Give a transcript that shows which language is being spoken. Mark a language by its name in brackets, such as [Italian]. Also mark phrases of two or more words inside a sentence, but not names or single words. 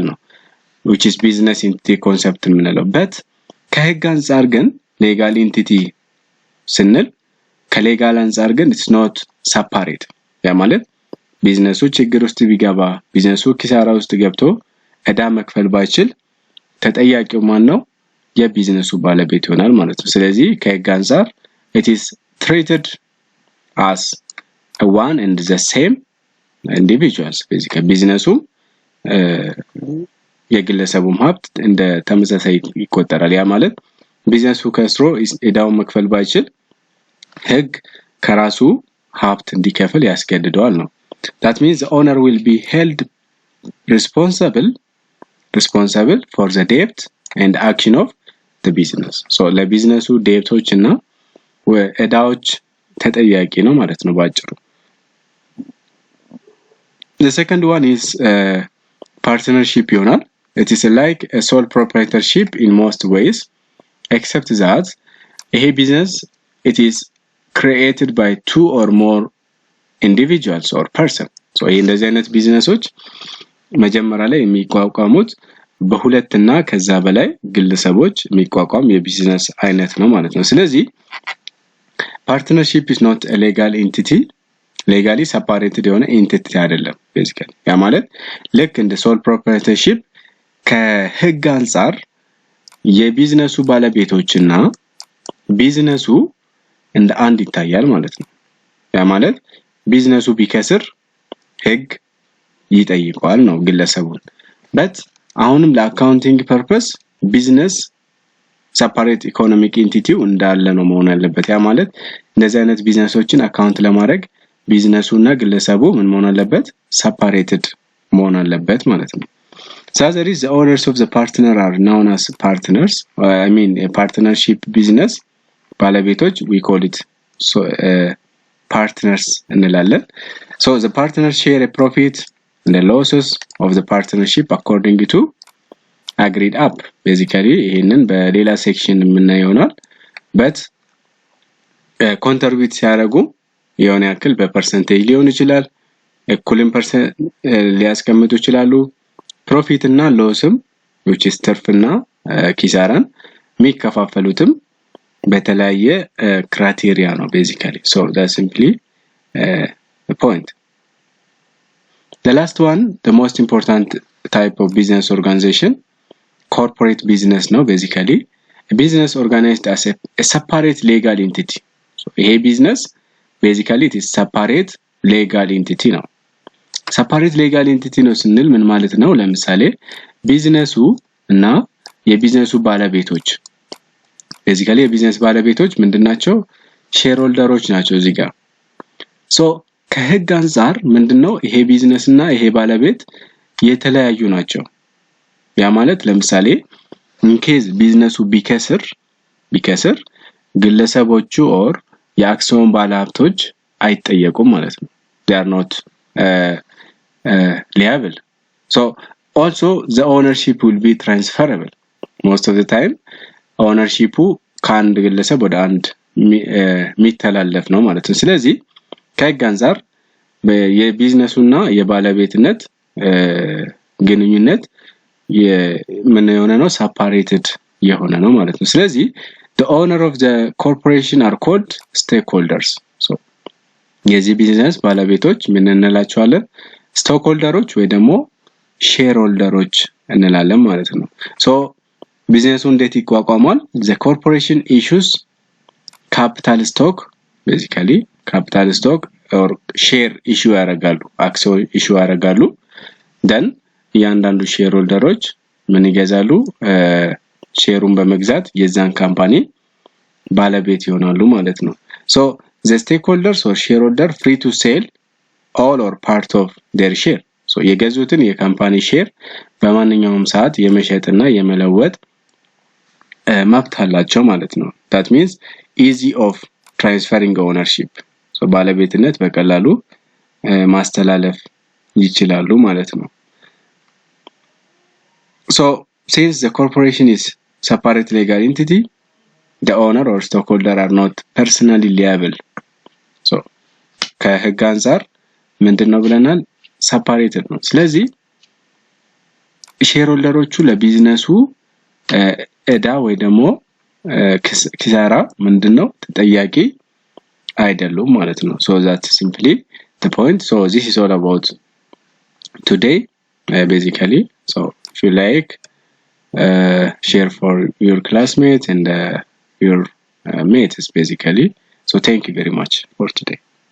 [Amharic] ነው [English] which is business entity concept [Amharic] የምንለው። but ከህግ አንፃር ግን [English] legal entity [Amharic] ስንል ከሌጋል አንፃር ግን [English] it's not separate [Amharic] ያ ማለት ቢዝነሱ ችግር ውስጥ ቢገባ ቢዝነሱ ኪሳራ ውስጥ ገብቶ እዳ መክፈል ባይችል ተጠያቂው ማን ነው የቢዝነሱ ባለቤት ይሆናል ማለት ነው ስለዚህ ከህግ አንፃር [English] it is treated as a one and the same individuals basically [Amharic] ቢዝነሱ የግለሰቡም ሀብት እንደ ተመሳሳይ ይቆጠራል ያ ማለት ቢዝነሱ ከስሮ እዳውን መክፈል ባይችል ህግ ከራሱ ሀብት እንዲከፍል ያስገድደዋል ነው [English] that means the owner will be held responsible for the debt and action of the business so [Amharic] ለቢዝነሱ ዴብቶችና እዳዎች ተጠያቂ ነው ማለት ነው ባጭሩ [English] the second one is partnership ይሆናል it is like a sole proprietorship in most ways except that a business it is created by two or more individuals or person so [Amharic] እንደዚህ አይነት ቢዝነሶች መጀመሪያ ላይ የሚቋቋሙት በሁለትና ከዛ በላይ ግለሰቦች የሚቋቋም የቢዝነስ አይነት ነው ማለት ነው ስለዚህ [English] partnership is not a legal entity legally separated [Amharic] የሆነ entity አይደለም basically ያ ማለት ልክ እንደ [English] sole proprietorship [Amharic] ከህግ አንፃር የቢዝነሱ ባለቤቶችና ቢዝነሱ እንደ አንድ ይታያል ማለት ነው ያ ማለት ቢዝነሱ ቢከስር ህግ ይጠይቀዋል ነው ግለሰቡን but አሁንም ለአካውንቲንግ ፐርፐስ ቢዝነስ [English] separate economic entity [Amharic] እንዳለ ነው መሆን ያለበት ያ ማለት እንደዚህ አይነት ቢዝነሶችን አካውንት ለማድረግ ቢዝነሱና ግለሰቡ ምን መሆን አለበት separated [English] መሆን አለበት ማለት ነው so there is the owners of the partner are known as partners I mean a partnership business ባለቤቶች we call it so partners እንላለን so the partners share a profit and the losses of the partnership according to agreed up basically [Amharic] ይሄንን በሌላ ሴክሽን የምናየው ይሆናል [English] but [Amharic] contribute ሲያደርጉ የሆነ ያክል በፐርሰንቴጅ ሊሆን ይችላል እኩልም ፐርሰንት ሊያስቀምጡ ይችላሉ profit እና lossም which is ትርፍና ኪሳራን የሚከፋፈሉትም በተለያየ criteria ነው [English] basically so that's simply the point the last one the most important type of business organization corporate business no basically a business organized as a separate legal entity so a business basically it is separate legal entity [Amharic] ነው [English] separate legal entity [Amharic] ነው ስንል ምን ማለት ነው ለምሳሌ ቢዝነሱ እና የቢዝነሱ ባለቤቶች basically የቢዝነስ ባለቤቶች ምንድናቸው ሼር ሆልደሮች ናቸው እዚህ ጋር so ከህግ አንፃር ምንድነው ይሄ ቢዝነስና ይሄ ባለቤት የተለያዩ ናቸው ያ ማለት ለምሳሌ ኢንኬዝ ቢዝነሱ ቢከስር ግለሰቦቹ or የአክሲዮን ባለሀብቶች አይጠየቁም ማለት ነው [English] they are not liable so also the ownership will be transferable most of the time ownership [Amharic] ከአንድ ግለሰብ ወደ አንድ የሚተላለፍ ነው ማለት ነው ስለዚህ ከህግ አንፃር የቢዝነሱና የባለቤትነት ግንኙነት ምን የሆነ ነው separated የሆነ ነው ማለት ነው ስለዚህ [English] the owner of the corporation are called stakeholders so [Amharic] የዚህ ቢዝነስ ባለቤቶች ምን እንላቸዋለን stakeholders ወይ ደግሞ shareholders እንላለን ማለት [English] ነው so [Amharic] ቢዝነሱ እንዴት ይቋቋማል [English] the corporation issues capital stock basically capital stock or share issue ያደርጋሉ action [Amharic] issue ያደርጋሉ then ያንዳንዱ shareholders ምን ይገዛሉ ሼሩን በመግዛት የዛን ካምፓኒ ባለቤት ይሆናሉ ማለት ነው [English] so the stakeholders or shareholder free to sell all or part of their share [Amharic] so የገዙትን የካምፓኒ ሼር በማንኛውም ሰዓት የመሸጥና የመለወጥ መብት አላቸው ማለት ነው [English] that means easy of transferring ownership so [Amharic] ባለቤትነት በቀላሉ ማስተላለፍ ይችላሉ ማለት ነው [English] so since the corporation is separate legal entity the owner or stockholder are not personally liable so [Amharic] ከህግ አንፃር ምንድነው ብለናል [English] separated [Amharic] ነው ስለዚህ ሼርሆልደሮቹ ለቢዝነሱ እዳ ወይ ደግሞ ኪሳራ ምንድነው ተጠያቂ አይደሉም ማለት ነው። [English] so that's simply the point. So this is all about today basically. So if you like, share for your classmates and your mates basically. So thank you very much for today.